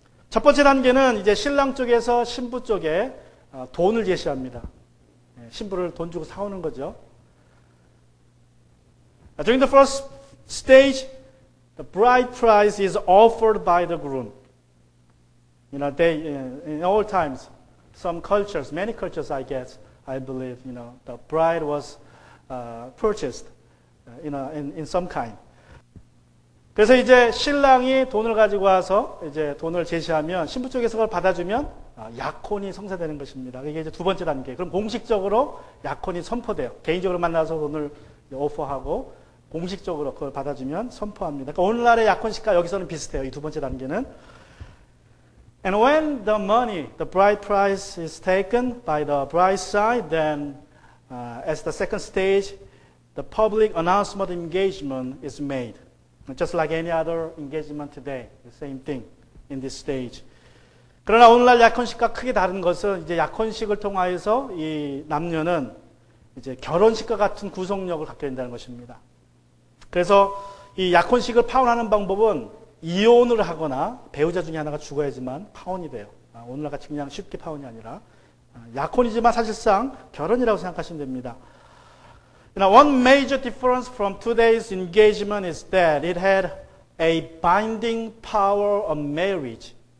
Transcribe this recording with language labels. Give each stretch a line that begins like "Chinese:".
Korean: 첫 번째 단계는 이제 신랑 쪽에서 신부 쪽에 돈을 제시합니다. 신부를 돈 주고 사오는 거죠.
English: During the first stage, the bride price is offered by the groom. In all times, some cultures, many cultures, I believe, the bride was purchased, in some kind.
Korean: 그래서 이제 신랑이 돈을 가지고 와서 이제 돈을 제시하면 신부 쪽에서 그걸 받아주면 약혼이 성사되는 것입니다. 이게 이제 두 번째 단계. 그럼 공식적으로 약혼이 선포돼요. 개인적으로 만나서 돈을 오퍼하고 공식적으로 그걸 받아주면 선포합니다. 그러니까 오늘날의 약혼식과 여기서는 비슷해요. 이 두 번째 단계는.
English: And when the money, the bride price is taken by the bride side, then as the second stage, the public announcement of engagement is made. Just like any other engagement today, the same thing in this stage.
Korean: 그러나 오늘날 약혼식과 크게 다른 것은 이제 약혼식을 통하여서 이 남녀는 이제 결혼식과 같은 구속력을 갖게 된다는 것입니다. 그래서 이 약혼식을 파혼하는 방법은 이혼을 하거나 배우자 중에 하나가 죽어야지만 파혼이 돼요. 오늘날 같이 그냥 쉽게 파혼이 아니라 약혼이지만 사실상 결혼이라고 생각하시면 됩니다.
English: One major difference from today's engagement is that it had a binding power of marriage.